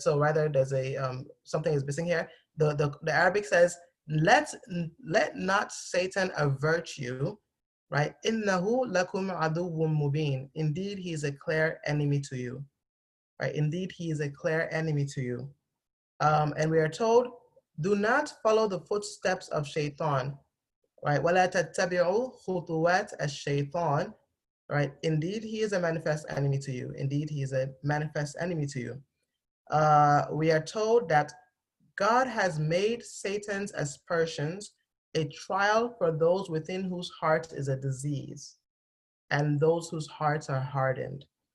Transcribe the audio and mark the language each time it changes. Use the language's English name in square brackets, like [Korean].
[English] So rather there's a something is missing here. The Arabic says, let not Satan avert you. [Arabic] Right? إِنَّهُ لَكُمْ عَدُوٌّ مُبِينٌ. [English] Indeed, he is a clear enemy to you. Right? Indeed, he is a clear enemy to you. And we are told, do not follow the footsteps of Shaitan, right? [Arabic] وَلَا تَتَّبِعُوا خُطُوَاتِ الشَّيْطَانِ, right? [English] Indeed, he is a manifest enemy to you. Indeed, he is a manifest enemy to you. We are told that God has made Satan's aspersions a trial for those within whose heart is a disease and those whose hearts are hardened.